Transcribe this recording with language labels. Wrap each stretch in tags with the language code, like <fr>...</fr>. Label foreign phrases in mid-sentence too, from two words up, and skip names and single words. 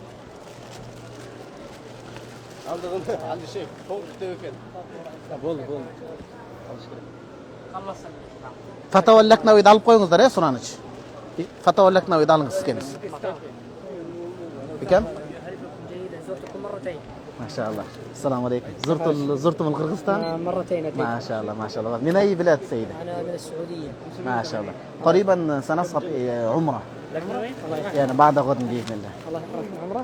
<ky>Алдыгында али шейх толук китеп экен. Болду. Фатава Лакнавиди алып коюңуздар, э, сураныч. Фатава Лакнавиди алыңыз экенбиз. Бекем?</ky> <ar>زرتكم مرتين. ما شاء الله. السلام عليكم. زرتم القرغيزستان؟ مرتين أتيت. ما شاء الله ما شاء الله. من أي بلاد سيدة؟ أنا من السعودية. ما شاء الله. قريبا سنصعد عمرة. يعني بعد غد بإذن الله. الله يحفظك عمرة.</ar>